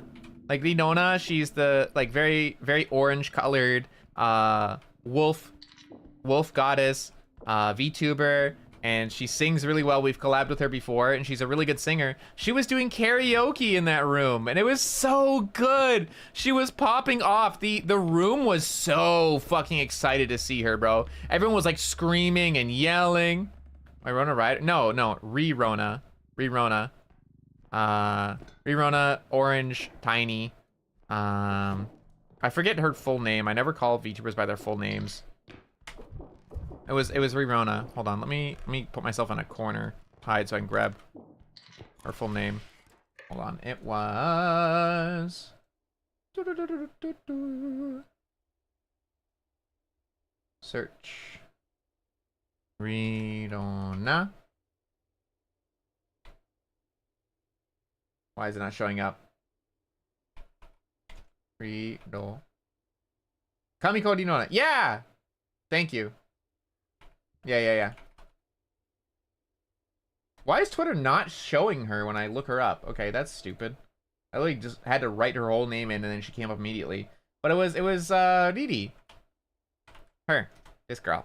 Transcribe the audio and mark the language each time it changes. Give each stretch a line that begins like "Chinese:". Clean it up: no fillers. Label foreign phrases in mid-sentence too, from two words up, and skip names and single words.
English: Like Nidona, she's the like very, very orange colored wolf goddess, VTuber, and she sings really well. We've collabed with her before, and she's a really good singer. She was doing karaoke in that room, and it was so good. She was popping off. The room was so fucking excited to see her, bro. Everyone was like screaming and yelling. My Rona Rider? No, Re-Rona. Re-Rona. Re-Rona, orange, tiny. I forget her full name. I never call VTubers by their full names. It was Re-Rona. Hold on, let me put myself in a corner, hide so I can grab her full name. Hold on, it was search Re-Rona. Why is it not showing up? Re-Rona. Kamiko Dinona. Yeah! Thank you. Yeah. Why is Twitter not showing her when I look her up? Okay, that's stupid. I literally just had to write her whole name in and then she came up immediately. But it was Didi. Her. This girl.